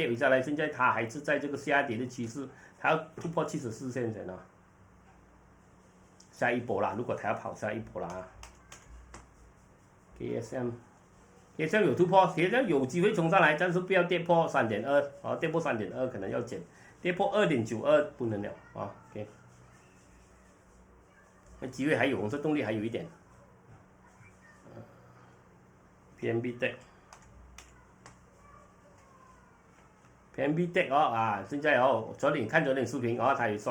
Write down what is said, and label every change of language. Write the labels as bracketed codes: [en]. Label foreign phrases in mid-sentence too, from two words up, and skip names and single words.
[zh] 回下來，現在它還是在這個下跌的趨勢，它要突破74線才呢，下一波啦，如果它要跑下一波啦，KSM 有突破 ，KSM 有機會衝上來，但是不要跌破3.2，啊，跌破3.2可能要減，跌破2.92不能了啊 ，OK。那機會還有，紅色動力還有一點。PNB Tech 啊，現在昨天看視頻它有